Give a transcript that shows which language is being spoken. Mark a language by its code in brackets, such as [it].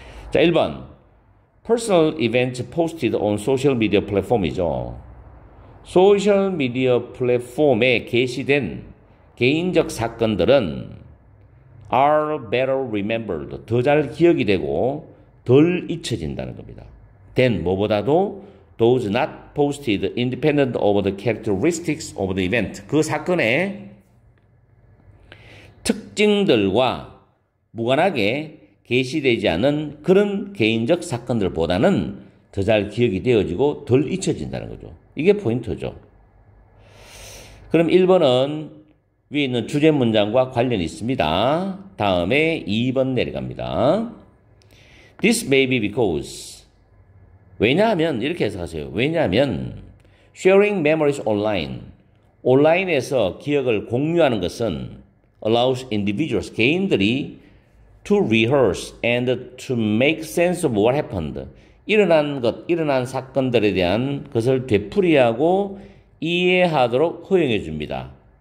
[ko] 자, 1번 [en] personal events posted on social media platform이죠. [ko] 소셜미디어 플랫폼에 게시된 개인적 사건들은 [en] are better remembered, [ko] 더 잘 기억이 되고 덜 잊혀진다는 겁니다. [en] than [ko] 뭐보다도 [en] those not posted independent of the characteristics of the event. [ko] 그 사건의 특징들과 무관하게 게시되지 않은 그런 개인적 사건들보다는 더 잘 기억이 되어지고 덜 잊혀진다는 거죠. 이게 포인트죠. 그럼 1번은 위에 있는 주제 문장과 관련이 있습니다. 다음에 2번 내려갑니다. [en] This may be because [ko] 왜냐하면 이렇게 해석하세요. 왜냐하면 [en] sharing memories online [ko] 온라인에서 기억을 공유하는 것은 [en] allows individuals [ko] 개인들이 [en] to rehearse and to make sense of what happened [ko] 일어난 사건들에 대한 것을 되풀이하고 이해하도록 허용해 줍니다.